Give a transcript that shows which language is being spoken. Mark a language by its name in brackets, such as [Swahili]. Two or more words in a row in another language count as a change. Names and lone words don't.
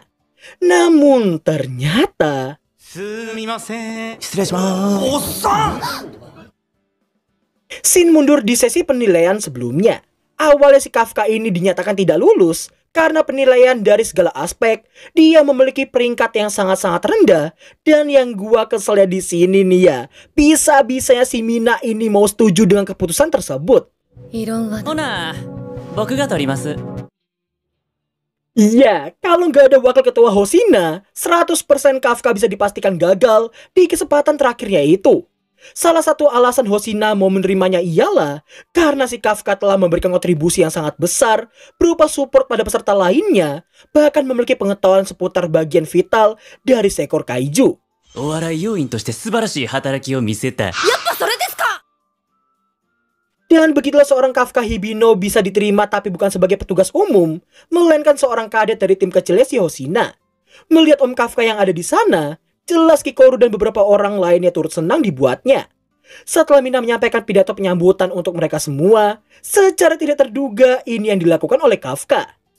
[Indonesian] Namun ternyata Shin mundur di sesi penilaian sebelumnya. Awalnya si Kafka ini dinyatakan tidak lulus karena penilaian dari segala aspek dia memiliki peringkat yang sangat-sangat rendah. Dan yang gua keselnya di sini nih ya, bisa-bisanya si Mina ini mau setuju dengan keputusan tersebut. [Japanese] ほな、僕が取ります。 [Indonesian] Iya, kalau nggak ada wakil ketua Hoshina, 100% Kafka bisa dipastikan gagal di kesempatan terakhirnya itu. Salah satu alasan Hoshina mau menerimanya ialah karena si Kafka telah memberikan kontribusi yang sangat besar berupa support pada peserta lainnya, bahkan memiliki pengetahuan seputar bagian vital dari seekor kaiju. [Japanese] お笑い要員として素晴らしい働きを見せた。やっぱそれですか。 [Indonesian] Dan begitulah seorang Kafka Hibino bisa diterima tapi bukan sebagai petugas umum, melainkan seorang kadet dari tim kecilnya si Hoshina. Melihat Om Kafka yang ada di sana, jelas Kikoru dan beberapa orang lainnya turut senang dibuatnya. Setelah Mina menyampaikan pidato penyambutan untuk mereka semua, secara tidak terduga ini yang dilakukan oleh Kafka.